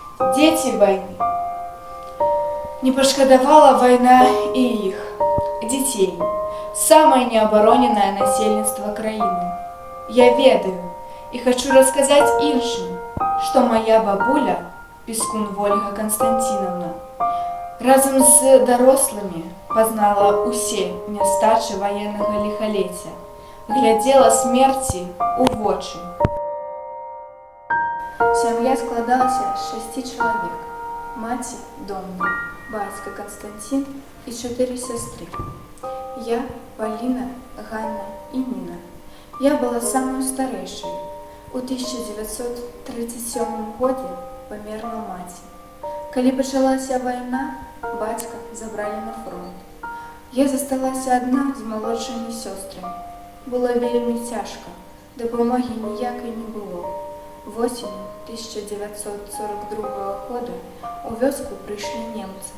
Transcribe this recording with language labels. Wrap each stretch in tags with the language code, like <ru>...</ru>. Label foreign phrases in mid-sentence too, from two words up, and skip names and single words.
<ru>Дети войны. Не пошкодовала война и их, детей, самое необороненное насельніцтва країни. Я ведаю и хочу рассказать іншим, что моя бабуля, Пискун Ольга Константиновна, разом з дорослыми познала усе нястачы военного лихолетия, глядела смерти у вочы.</ru> <be>Сям'я складалася з 6 чоловік. Маці Домна, батько Константин і 4 сестры.</be> <ru>Я, Полина, Ганна и Нина. Я была самой старейшей. У 1937 году померла маці.</ru> <be>Калі пачалася вайна, бацька забрали на фронт. Я засталася одна з малодшымі сёстрамі. Было вельмі цяжка, дапамогі ніякай не было. Восенью 1942 года у вёску прыйшлі немцы.</be>